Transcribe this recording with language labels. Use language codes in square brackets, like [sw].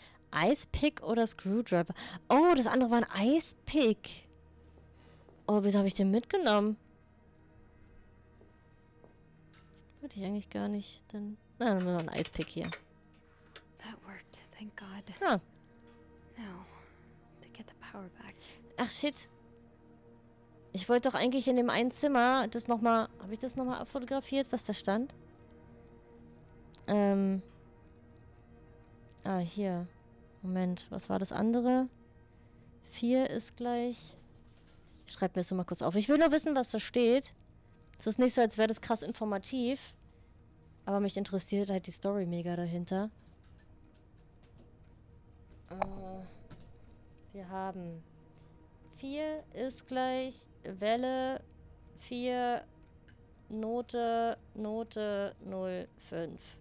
[de] Eispick oder Screwdriver? Oh, das andere war ein Eispick. Oh, wieso habe ich den mitgenommen? Wollte ich eigentlich gar nicht. Dann nehmen wir mal ein Eispick hier. [en] That worked, thank God. Ah. Now, to get the power back. [de] Ach, shit. Ich wollte doch eigentlich in dem einen Zimmer das nochmal... Habe ich das nochmal abfotografiert, was da stand? Ah, hier. Moment, was war das andere? 4 ist gleich... Ich schreibe mir das so mal kurz auf. Ich will nur wissen, was da steht. Es ist nicht so, als wäre das krass informativ. Aber mich interessiert halt die Story mega dahinter. Wir haben 4 ist gleich Welle 4 Note 05.